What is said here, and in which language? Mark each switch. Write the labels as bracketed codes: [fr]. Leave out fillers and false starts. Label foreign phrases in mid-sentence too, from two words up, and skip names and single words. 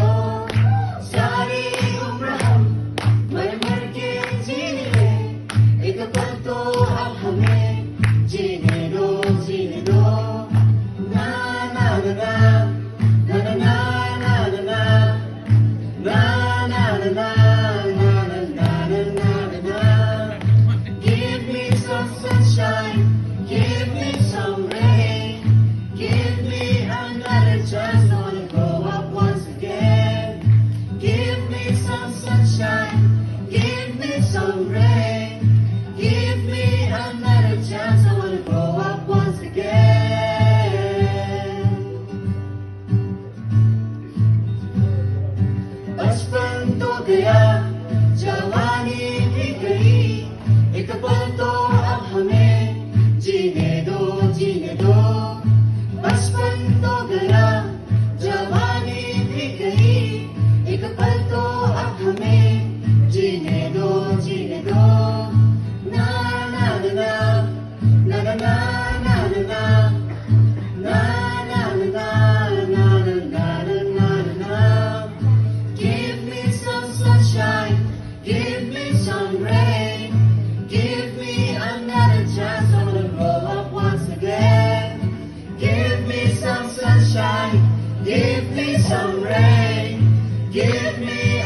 [hi] सारी उम्र हम मर मर के जिए, एक पल तो अब हमें जीने दो, जीने दो। ना ना ना ना ना ना ना ना ना ना na na na na na na na na na. [en] Give me some sunshine, give me some rain, give me another chance, I wanna grow up once again. Give me some sunshine, give me some rain, give me another chance, I wanna grow up once again. [hi] बचपन तो गया, जवानी भी गई, एक पल तो अब हमें जीने दो, जीने दो। बचपन तो गया, जवानी भी गई, एक पल तो अब हमें जीने दो, जीने दो। ना ना ना ना ना ना ना ना ना ना ना ना ना ना ना ना। [en] Give me some sunshine, give me some rain, give me another chance, I wanna grow up once again. Give me some sunshine, give me some rain, give me